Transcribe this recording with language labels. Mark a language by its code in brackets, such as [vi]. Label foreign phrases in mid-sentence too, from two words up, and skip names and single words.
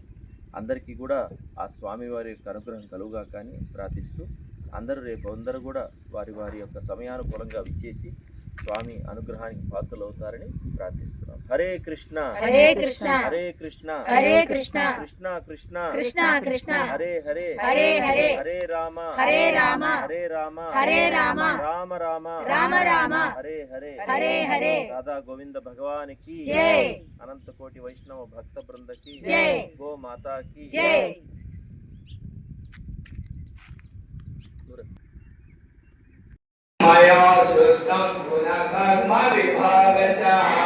[te] అందరికీ కూడా ఆ స్వామివారి యొక్క అనుగ్రహం కలుగుగా కానీ ప్రార్థిస్తూ అందరూ కూడా వారి యొక్క సమయానుకూలంగా విచ్చేసి స్వామి అనుగ్రహానికి పాత్రలు అవుతారని ప్రార్థిస్తున్నాం. [sa] హరే కృష్ణ హరే కృష్ణ హరే కృష్ణ హరే కృష్ణ కృష్ణ కృష్ణ కృష్ణ కృష్ణ హరే హరే హరే హరే హరే రామ హరే రామ హరే రామ హరే రామ రామ రామ రామ రామ హరే హరే హరే హరే [te] రాధా గోవింద భగవానికి జై. అనంత కోటి వైష్ణవ భక్త బృందకి జై. గో మాతాకి జై. [sa] మయా సృష్టం గుణకర్మ విభాగశః